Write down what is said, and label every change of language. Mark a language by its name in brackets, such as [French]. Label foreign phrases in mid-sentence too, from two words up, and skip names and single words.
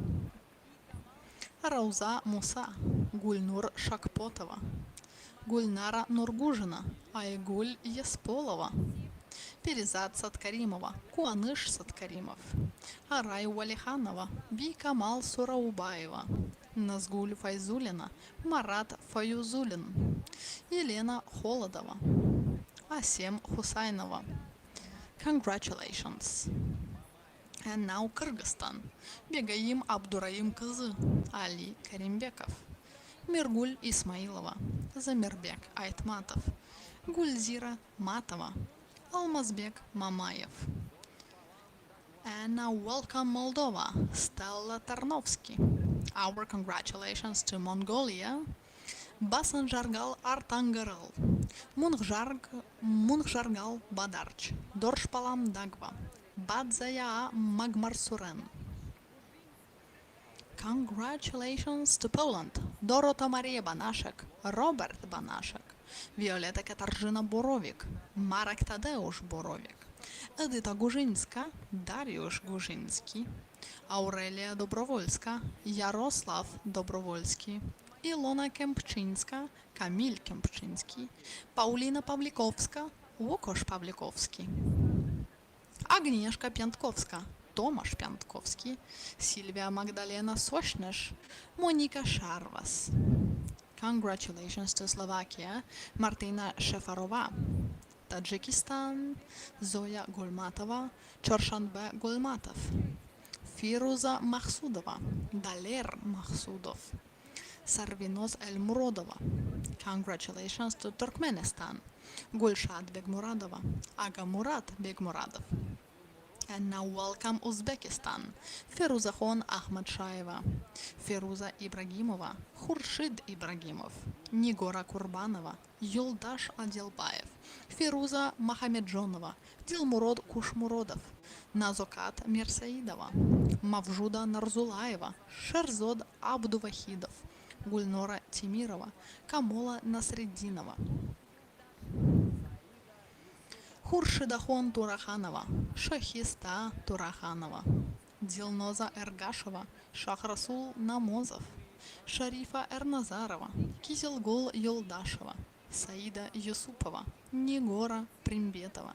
[English] Рауза Муса, Гульнур Шакпотова, Гульнара Нургужина, Айгуль Есполова, Перизат Саткаримова, Куаныш Саткаримов, Арай Валиханова, Бикамал Сураубаева, Назгуль Файзулина, Марат Фаюзулин, Елена Холодова, Асем Хусайнова. Congratulations. And now Kyrgyzstan. Бегаим Абдураим Кызы, Али Каримбеков, Миргуль Исмаилова, Замирбек Айтматов, Гульзира Матова, Алмазбек Мамаев. And now welcome Moldova, Stella Tarnovsky. Our congratulations to Mongolia, Басанжаргал Артангарал, Мунхжаргал Бадарч, Доршпалам Дагва, Бадзая Магмарсурен. Congratulations to Poland, Dorota Maria Banaszek, Robert Banaszek, Violeta Katarzyna Borowik, Marek Tadeusz Borowik, Edyta Górzyńska, Dariusz Górzyński, Aurelia Dobrowolska, Jarosław Dobrowolski, Ilona Kempczyńska, Kamil Kempczyński, Paulina Pawlikowska, Łukasz Pawlikowski, Agnieszka Piątkowska, Tomasz Piątkowski, Sylwia Magdalena Sośnierz, Monika Szarwas. Congratulations to Slovakia, Martina Shefarova. Tajikistan, Zoya Gulmatova, Chorshanbe Gulmatov. Firuza Mahsudova, Daler Mahsudov. Sarvinoz Elmurodova. Congratulations to Turkmenistan, Gulshad Begmuradova, Aga Murat Begmuradov. And now welcome Uzbekistan, Feruzakhon Ahmadshaeva, Feruza Ibragimova, Khurshid Ibragimov, Nigora Kurbanova, Yuldash Adilbaev, Feruza Mahamedjonova, Dilmurod Kushmurodov, Nazokat Mirsaidova, Mavjuda Narzulaeva, Sherzod Abduvahidov, Gulnora Timirova, Kamola Nasreddinova, Хуршидахон Тураханова, Шахиста Тураханова, Дилноза Эргашева, Шахрасул Намозов, Шарифа Эрназарова, Кизилгул Юлдашева, Саида Юсупова, Нигора Примбетова.